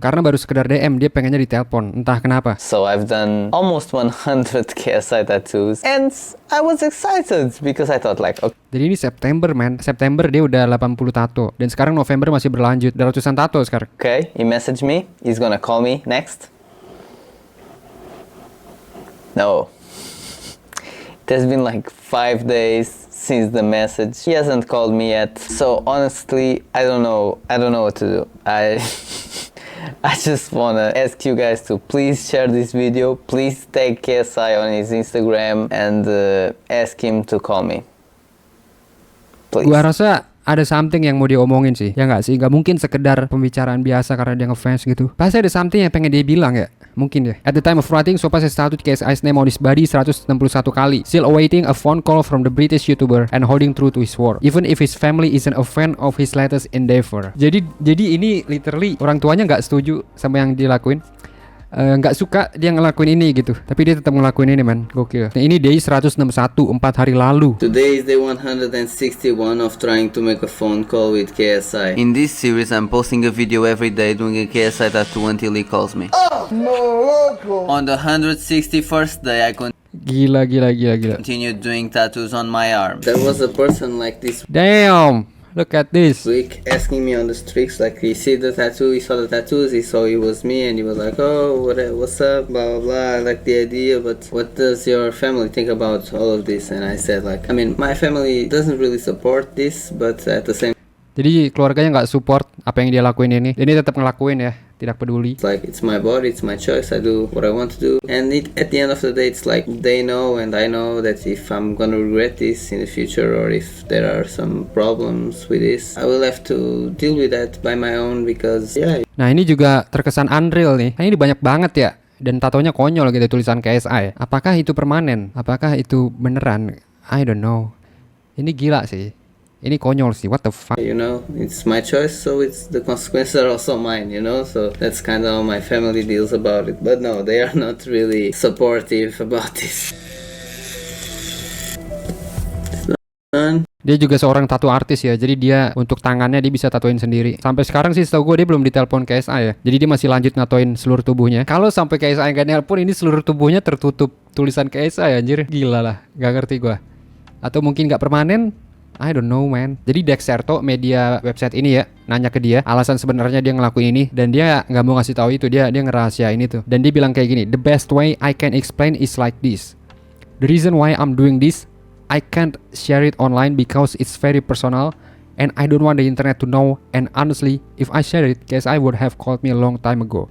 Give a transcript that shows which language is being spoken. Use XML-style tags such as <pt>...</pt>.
<id>Karena baru sekedar DM, dia pengennya ditelepon. Entah kenapa.</id> <en>So I've done almost 100 KSI tattoos. And I was excited because I thought like, okay.</en> <id>Jadi ini September, man. September dia udah 80 tato. Dan sekarang November masih berlanjut. Udah ratusan tato sekarang.</id> <en>Okay, he messaged me. He's gonna call me next. No. It has been like 5 days since the message. He hasn't called me yet. So honestly, I don't know what to do. I just wanna ask you guys to please share this video. Please tag KSI on his Instagram and ask him to call me. Please.</en> <id>Gua rasa ada something yang mau dia omongin sih. Ya nggak sih? Nggak mungkin sekedar pembicaraan biasa karena dia ngefans gitu. Pasti ada something yang pengen dia bilang ya. Mungkin ya.</id> <en>At the time of writing, Sopas has tattooed KSI's name on his body 161 kali. Still awaiting a phone call from the British YouTuber and holding true to his word. Even if his family isn't a fan of his latest endeavor.</en> <id>Jadi ini literally orang tuanya nggak setuju sama yang dilakuin. Nggak suka dia ngelakuin ini gitu, tapi dia tetap ngelakuin ini, man. Gokil. Nah, ini day 161 4 hari lalu.</id> <en>Today is day 161 of trying to make a phone call with KSI. In this series, I'm posting a video every day doing a KSI tattoo until he calls me. Oh no, loco. On the 161st day, I</en> <id>Gila.</id> <en>continued doing tattoos on my arm. There was a person like this Damn, look at this. week asking me on the streets, like he see the tattoo, he saw the tattoos, he saw it was me, and he was like, oh, what's up, blah blah blah. I like the idea, but what does your family think about all of this? And I said like, I mean, my family doesn't really support this, but at the same</en> <id>Jadi keluarganya nggak support apa yang dia lakuin ini. Dia tetap ngelakuin ya, tidak peduli.</id> <en>like, it's my body, it's my choice, I do what I want to do. And at the end of the day, it's like they know and I know that if I'm gonna regret this in the future, or if there are some problems with this, I will have to deal with that by my own, because yeah.</en> <id>Nah, ini juga terkesan unreal nih. Nah, ini banyak banget ya Dan tatonya konyol gitu, tulisan KSI. Apakah itu permanen? Apakah itu beneran?</id> <en>I don't know.</en> <id>Ini gila sih. Ini konyol sih.</id> <en>What the fuck? You know, it's my choice, so it's the consequences are also mine, you know, so that's kind of how my family deals about it. But no, they are not really supportive about this.</en> <id>Dia juga seorang tato artis ya, jadi dia untuk tangannya dia bisa tatoin sendiri. Sampai sekarang sih setahu gue dia belum ditelepon KSI ya. Jadi dia masih lanjut natoin seluruh tubuhnya. Kalau sampai KSI nggak nelpon, ini seluruh tubuhnya tertutup tulisan KSI anjir. Gila lah, nggak ngerti gue. Atau mungkin nggak permanen?</id> <en>I don't know man.</en> <id>Jadi Dexerto, media website ini ya, nanya ke dia alasan sebenarnya dia ngelakuin ini, dan dia nggak mau ngasih tahu itu, dia ngerahasiain itu. Dan dia bilang kayak gini,</id> <en>the best way I can explain is like this. The reason why I'm doing this, I can't share it online because it's very personal and I don't want the internet to know, and honestly if I share it, guys, I would have called me a long time ago.</en>